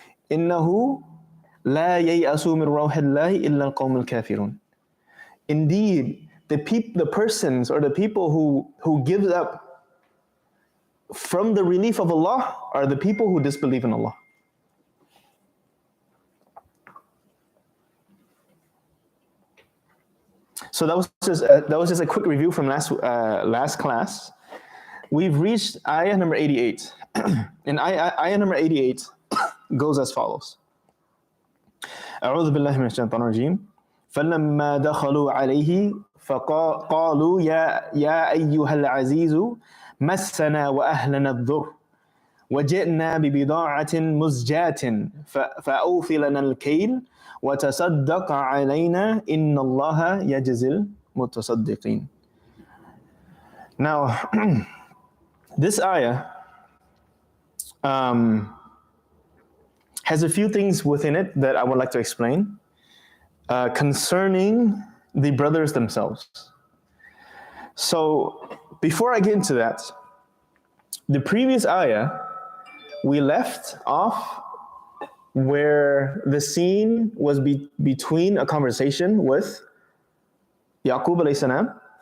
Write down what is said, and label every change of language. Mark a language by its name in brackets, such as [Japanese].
[Arabic] إنه لا ييأسوا من روح الله إلا القوم الكافرون. [English] Indeed, the persons or the people who gives up from the relief of Allah are the people who disbelieve in Allah. So that was just a quick review from last class. We've reached ayah number 88. And ayah number 88 goes as follows. [Arabic] أعوذ بالله من الشيطان الرجيم. فلما دخلوا عليه فقالوا يا أيها العزيز مسنا وأهلنا الضر وجئنا ببضاعة مزجاة فأوفي لنا الكيل وتصدق علينا إن الله يجزي المتصدقين. [English] Now, this ayah has a few things within it that I would like to explain concerning the brothers themselves. So, before I get into that, the previous ayah, we left off where the scene was between a conversation with Yaqub alayhi salam,